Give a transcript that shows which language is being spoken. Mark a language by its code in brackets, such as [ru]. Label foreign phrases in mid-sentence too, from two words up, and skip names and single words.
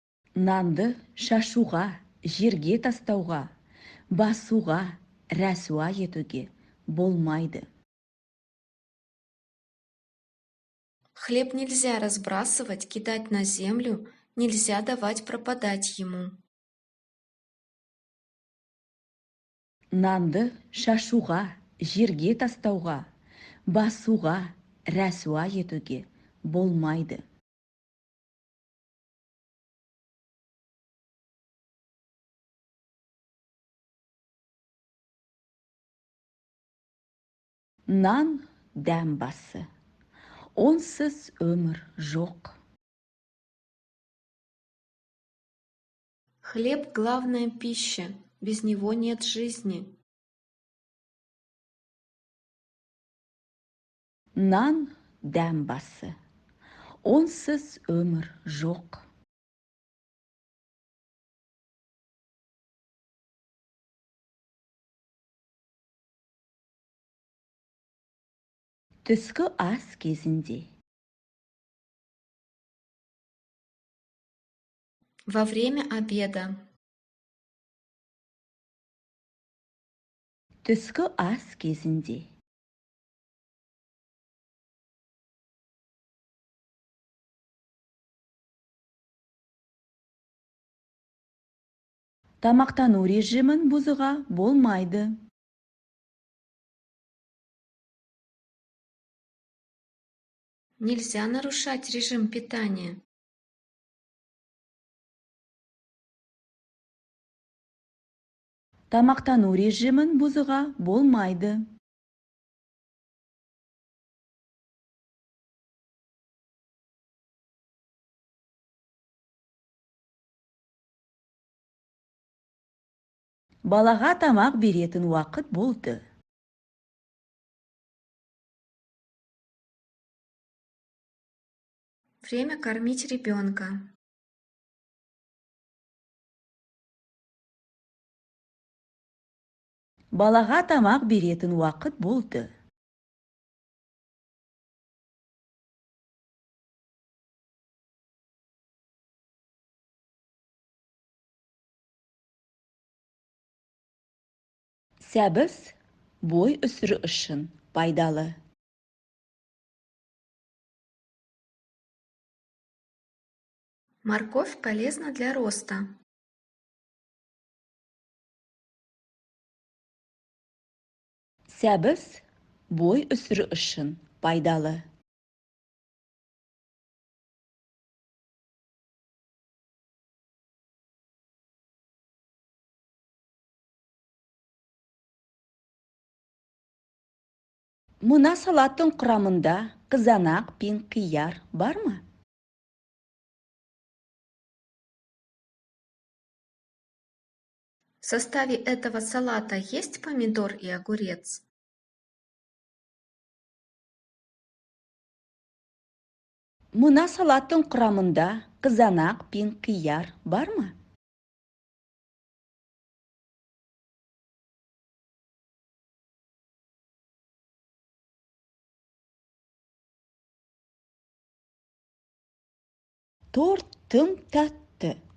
[kk] Нанды шашуға, жерге тастауға, басуға, рәсуа етуге болмайды. [ru] Хлеб нельзя разбрасывать, кидать на землю, нельзя давать пропадать ему. [kk] Нанды шашуға, жерге тастауға, басуға, рәсуа етуге болмайды. Нан дәм басы. Онсыз өмір жоқ. [ru] Хлеб – главная пища, без него нет жизни. [kk] Нан дәм басы. Онсыз өмір жоқ. Түскі ас кезінде. [ru] Во время обеда. [kk] Түскі ас кезінде. Тамақтану режимін бұзуға болмайды. [ru] Нельзя нарушать режим питания. [kk] Тамақтану режимін бұзуға болмайды. Балаға тамақ беретін уақыт болды. [ru] Время кормить ребенка. [kk] Балаға тамақ беретін уақыт болды. Сәбіз бой өсіру үшін пайдалы. [ru] Морковь полезна для роста. [kk] Сәбіз бой өсіру үшін пайдалы. Мына салаттың құрамында қызанақ пен қияр бар ма? [ru] В составе этого салата есть помидор и огурец? [kk] Мына салаттың құрамында қызанақ пен қияр бар ма? Торт тым тәтті.